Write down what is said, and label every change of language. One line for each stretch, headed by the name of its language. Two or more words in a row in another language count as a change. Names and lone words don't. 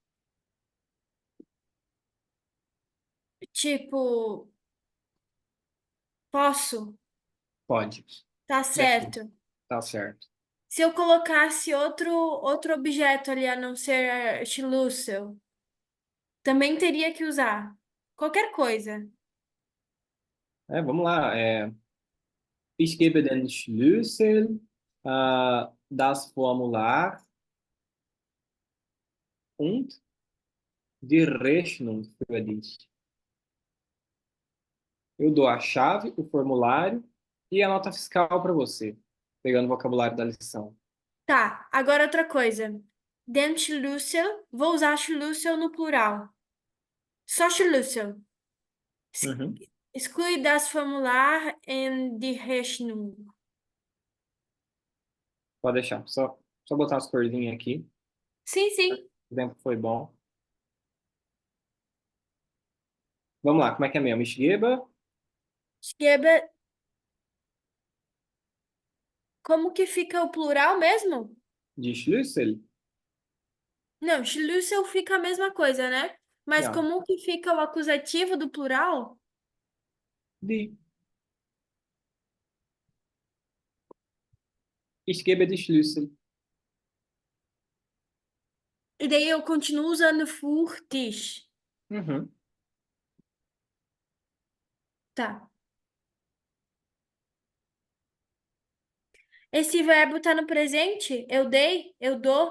Portuguese: Tipo, posso? Pode. Tá Deve. certo. Tá certo. Se eu colocasse outro objeto ali a não ser Schlüssel, também teria que usar. Qualquer coisa. Vamos lá.
German: Ich gebe den Schlüssel, das Formular und die Rechnung für dich.
Portuguese: Eu dou a chave, o formulário e a nota fiscal para você, pegando o vocabulário da lição. Tá, agora outra coisa.
German: Den Schlüssel,
Portuguese: vou usar Schlüssel no plural. Só Schlüssel. Uhum.
German: Exclui das Formular und die Rechnung.
Portuguese: Pode deixar. Só botar as corzinhas aqui. Sim, sim. O tempo foi bom. Vamos lá, como é que é mesmo?
German: Ich gebe
Portuguese: Gebe, como que fica o plural mesmo?
German: die Schlüssel.
Portuguese: Não, Schlüssel fica a mesma coisa, né? Mas Ja, como que fica o acusativo do plural?
German: die. Ich gebe die Schlüssel.
Portuguese: E daí eu continuo usando furtis. Uhum. Tá. Esse verbo tá no presente? Eu dei? Eu dou?